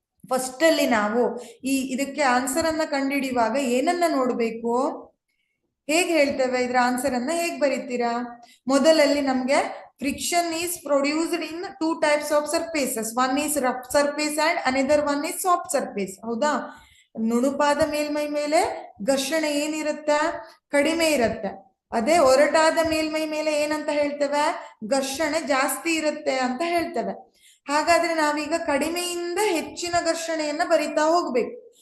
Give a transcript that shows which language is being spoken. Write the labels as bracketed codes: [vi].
[kn] First ಅಲ್ಲಿ ನಾವು ಇದಕ್ಕೆ ಆನ್ಸರ್ ಅನ್ನ ಕಂಡುಹಿಡಿಯುವಾಗ ಏನನ್ನ ನೋಡ್ಬೇಕು, ಹೇಗೆ ಹೇಳ್ತೇವೆ, ಇದ್ರ ಆನ್ಸರ್ ಅನ್ನ ಹೇಗ್ ಬರೀತೀರಾ? ಮೊದಲಲ್ಲಿ ನಮ್ಗೆ [en] Friction is produced in 2 types of surfaces. One is rough surface and another one is soft surface. [kn] ಹೌದಾ? ನುಣುಪಾದ ಮೇಲ್ಮೈ ಮೇಲೆ ಘರ್ಷಣೆ ಏನಿರುತ್ತೆ, ಕಡಿಮೆ ಇರುತ್ತೆ. ಅದೇ ಒರಟಾದ ಮೇಲ್ಮೈ ಮೇಲೆ ಏನಂತ ಹೇಳ್ತೇವೆ, ಘರ್ಷಣೆ ಜಾಸ್ತಿ ಇರುತ್ತೆ ಅಂತ ಹೇಳ್ತೇವೆ. ಹಾಗಾದ್ರೆ ನಾವೀಗ ಕಡಿಮೆಯಿಂದ ಹೆಚ್ಚಿನ ಘರ್ಷಣೆಯನ್ನ ಬರಿತಾ ಹೋಗ್ಬೇಕು.